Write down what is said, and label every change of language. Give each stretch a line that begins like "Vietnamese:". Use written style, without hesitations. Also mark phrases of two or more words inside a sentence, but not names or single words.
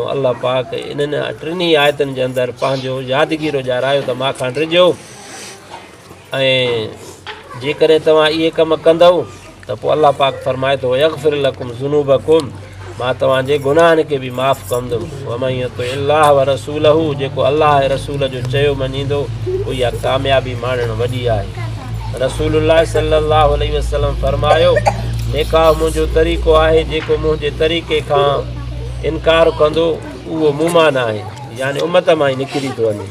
Sindhi: अल्लाह पाक इन्हनि 3 आयतुनि जे अंदरि पंहिंजो यादगीरो ॾियारायो त मां खां ड्रिजो, ऐं जेकॾहिं तव्हां इहे कम कंदव त पोइ अल्लाह पाक फरमाए थो,
Arabic: يغفر لكم ذنوبكم,
Sindhi: मां तव्हांजे गुनाहनि खे बि माफ़ु कंदुमि।
Arabic: ومن يطع الله ورسوله,
Sindhi: जेको अल्लाह ऐं रसूल जो चयो मञींदो, उहा कामयाबी माणणु वॾी आहे। रसूलुल्लाह
Arabic: صلى الله عليه وسلم
Sindhi: फरमायो, निकाह मुंहिंजो तरीक़ो आहे, जेको मुंहिंजे तरीक़े खां इनकार कंदो उहो मूं मां न आहे, यानी उम्मत मां ई निकिरी थो वञे।